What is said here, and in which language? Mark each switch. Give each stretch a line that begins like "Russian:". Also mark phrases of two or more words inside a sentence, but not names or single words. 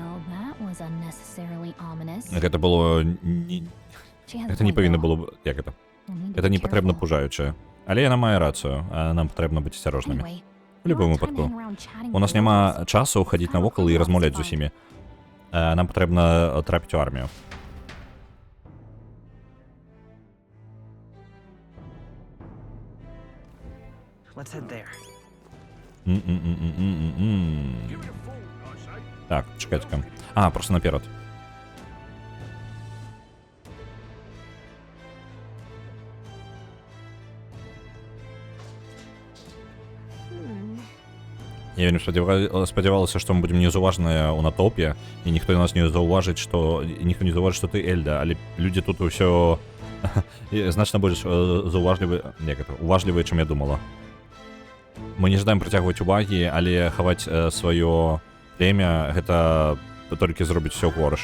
Belarusian: Гэта было... Гэта не павінна было... Як гэта? Гэта не патрэбна пужаючае. Але яна мае рацыю, а нам патрэбна быць асцярожнымі. У любым выпадку. У нас няма часу хадзіць навокал і размаўляць з усімі. Нам патрэбна трапіць у армію.
Ukrainian: Так, чекайте-ка. Просто наперед.
Belarusian: Я вельмі спадзявалася, што мы будзем неўзуважныя ў натоўпе, і ніхто нас не заўважыць, што ты Эльда, але людзі тут усё значна больш уважлівыя, чым я думала. Мы не жадаем прыцягваць увагі, але хаваць сваё племя — гэта толькі зробіць усё горш.